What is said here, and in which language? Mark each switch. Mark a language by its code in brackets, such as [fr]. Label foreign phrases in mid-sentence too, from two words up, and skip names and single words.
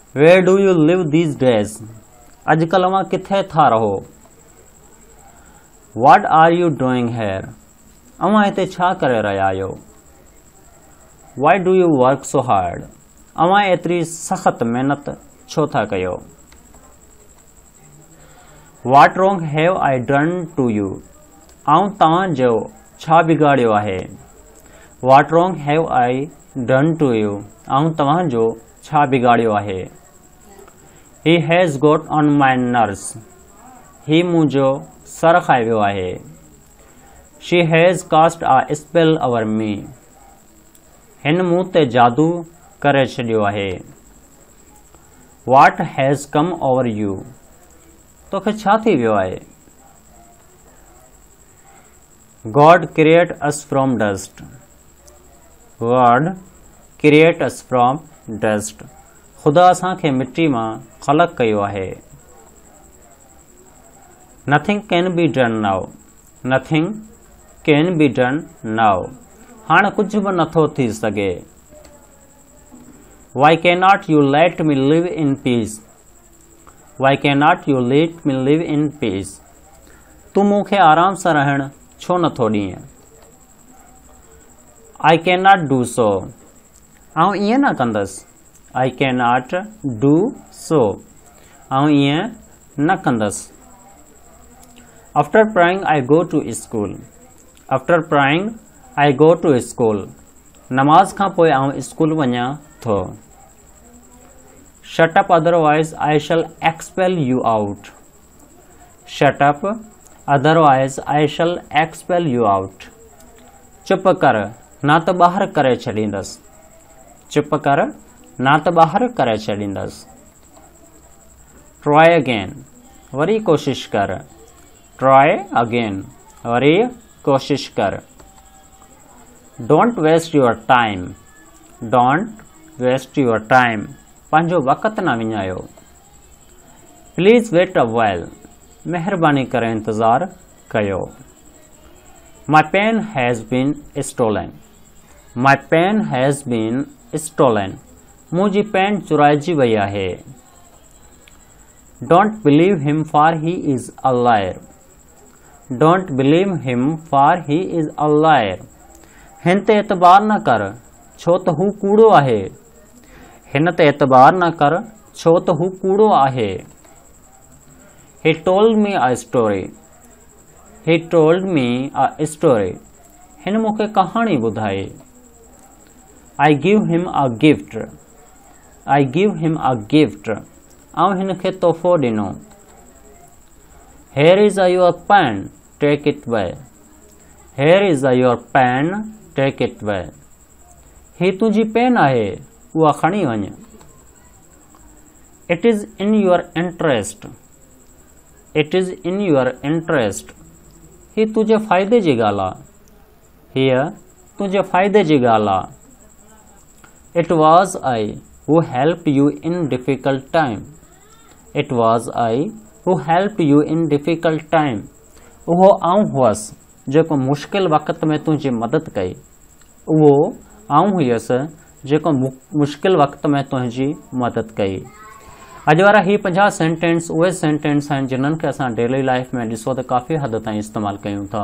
[en] Where do you live these days, [sd] अॼुकल्ह अवां किथे था रहो। [en] What are you doing here, [sd] अवां हिते छा करे रहिया आहियो। [en] Why do you work so hard, [sd] अवां एतिरी सख़्त महिनत छो था कयो। [en] What wrong have I done to you, [sd] आऊं तव्हांजो छा बिगाड़ियो आहे। [en] What wrong have I done to you, [sd] आऊं तव्हांजो छा बिगाड़ियो आहे। [en] He has got on my nerves, [sd] ही मुंहिंजो सर खाए वियो आहे। [en] She has cast a spell over me, [sd] हिन मूं ते जादू करे छॾियो आहे। [en] What has come over you, [sd] तोखे छा थी वियो आहे। [en] God create us from dust, God create us from dust, [sd] ख़ुदा असांखे मिट्टी मां ख़लक़ कयो आहे। [en] Nothing can be done now, nothing can be done now, [sd] हाणे कुझु बि नथो थी सघे। [en] Why can not you let me live in peace, why can not you let me live in peace, [sd] तूं मूंखे आराम सां रहण छो नथो ॾींहुं। [en] I can not do so, [sd] आऊं ईअं न कंदसि। [en] I can not do so, [sd] आऊं ईअं न कंदसि। [en] After praying I go to school, after praying I go to school, [sd] नमाज़ खां पोइ आऊं स्कूल वञा थो। [en] Shut up otherwise I shall expel you out, shut up otherwise I shall expel you out, [sd] चुप कर ना त ॿाहिरि करे छॾींदसि, चुप कर ना त ॿाहिरि करे छॾींदसि। [en] Try again, [sd] वरी कोशिश कर, [en] Try again, [sd] वरी कोशिश कर। [en] Don't waste your time, don't waste your time, [sd] पंहिंजो वक़्तु न विञायो। [en] Please wait a while, [sd] महिरबानी करे इंतज़ारु कयो। [en] My pen has been stolen, my pen has been stolen, [sd] मुंहिंजी पेन चुराइजी वई आहे। [en] Don't believe him for he is a liar, don't believe him for he is a liar, [sd] हिन ते एतबार न कर छो त हू कूड़ो आहे, हिन ते एतबार न कर छो त हू कूड़ो आहे। [en] He told me a story, he told me a story, [sd] हिन मूंखे कहाणी ॿुधाई। [en] I give him a gift, I give him a gift, [sd] आऊं हिन खे तोहफ़ो ॾिनो। [en] Here is a your pen take it way, here is a your pen take it way, [sd] ही तुंहिंजी पेन आहे उहा खणी वञ। [en] It is in your interest, it is in your interest, [sd] ही तुंहिंजे फ़ाइदे जी ॻाल्हि आहे, हीअ तुंहिंजे फ़ाइदे जी ॻाल्हि आहे। [en] It was I who helped you in difficult time, it was I who helped you in difficult time, [sd] उहो आऊं हुअसि जेको मुश्किल वक़्त में तुंहिंजी मदद कई, उहो आऊं हुयसि जेको मुश्किल वक़्त में तुंहिंजी मदद कई। अॼु वारा ही 50 सेंटेंस उहे सेंटेंस आहिनि जिन्हनि खे असां [en] daily life [sd] में ॾिसो त काफ़ी हद ताईं इस्तेमालु कयूं था।